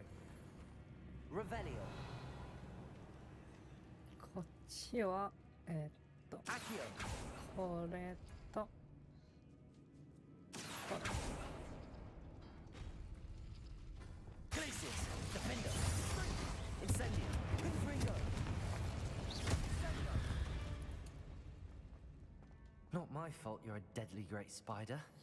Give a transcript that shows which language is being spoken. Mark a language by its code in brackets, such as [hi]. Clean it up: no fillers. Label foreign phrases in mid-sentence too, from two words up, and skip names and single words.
[en] Revelio. [ja] こっちは、 [en] Accio. [ja] これと、これ。 [en] Glacius. Defendo. Incendio. Confringo. Not my fault you're a deadly great spider.